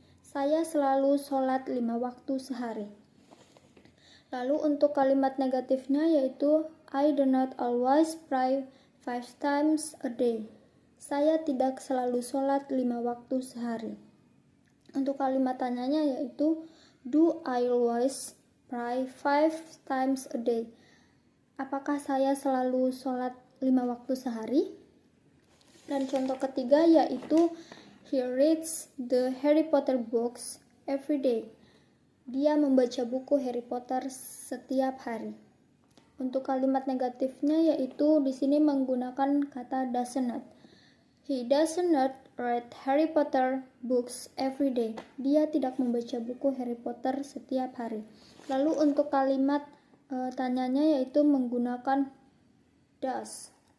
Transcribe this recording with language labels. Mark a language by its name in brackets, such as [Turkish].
[Indonesian] Saya selalu sholat 5 waktu sehari. Lalu untuk kalimat negatifnya yaitu [English] I do not always pray 5 times a day. [Indonesian] Saya tidak selalu sholat 5 waktu sehari. Untuk kalimat tanyanya yaitu [English] do I always pray 5 times a day? [Indonesian] Apakah saya selalu sholat 5 waktu sehari? Dan contoh ketiga yaitu [English] he reads the Harry Potter books every day. [Indonesian] Dia membaca buku Harry Potter setiap hari. Untuk kalimat negatifnya yaitu di sini menggunakan kata does not. [English] He does not read Harry Potter books every day. [Indonesian] Dia tidak membaca buku Harry Potter setiap hari. Lalu untuk kalimat tanyanya yaitu menggunakan does.